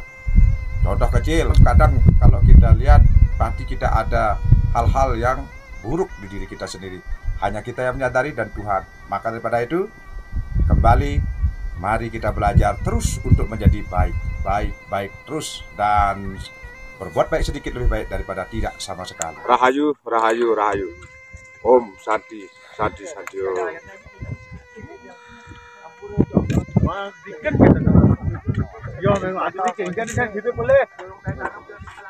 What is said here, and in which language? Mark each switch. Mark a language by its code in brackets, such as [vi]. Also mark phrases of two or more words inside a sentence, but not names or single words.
[id] Contoh kecil, kadang kalau kita lihat pasti kita ada hal-hal yang buruk di diri kita sendiri, hanya kita yang menyadari dan Tuhan. Maka daripada itu, kembali Mari kita belajar terus untuk menjadi baik terus, dan berbuat baik sedikit lebih baik daripada tidak sama sekali. [ban] Rahayu, rahayu, rahayu. [sa] Om Santi, Santi, Santi. [id] Ya memang ada di gitu boleh.